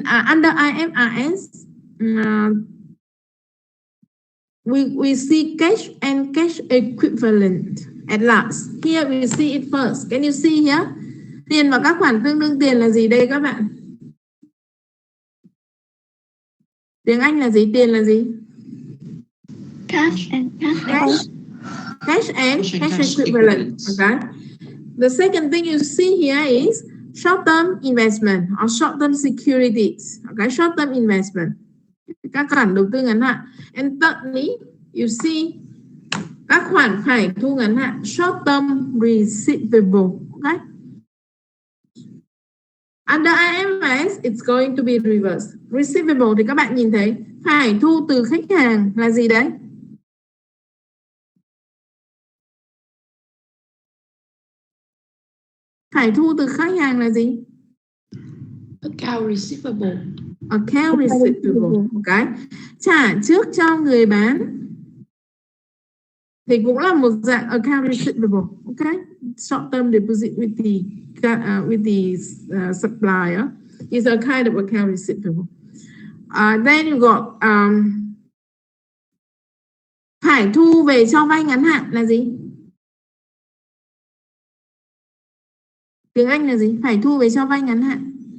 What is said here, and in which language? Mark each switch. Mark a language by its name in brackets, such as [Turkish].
[English] Under IFRS, we see cash and cash equivalent at last. Here we see it first. Can you see here? [Vietnamese] Tiền và các khoản tương đương tiền là gì đây các bạn? Tiếng Anh là gì? Tiền là gì? [English] Cash and cash. Cash and cash equivalent. Okay. The second thing you see here is short-term investment or short-term securities. Okay, short-term investment. [Vietnamese] Các khoản đầu tư ngắn hạn. [English] And thirdly, you see [Vietnamese] các khoản phải thu ngắn hạn, short-term receivable. [English] Okay. Under IFRS, it's going to be reversed. [Vietnamese] Receivable thì các bạn nhìn thấy phải thu từ khách hàng là gì đấy? Phải thu từ khách hàng là gì? [English] Account receivable. Account receivable. Okay. [Vietnamese] Trả trước cho người bán thì cũng là một dạng account receivable. [English] Okay. Short term deposit with the supplier is a kind of account receivable. Then you got [Vietnamese] phải thu về cho vay ngắn hạn là gì? Tiếng Anh là gì? Phải thu về cho vay ngắn hạn.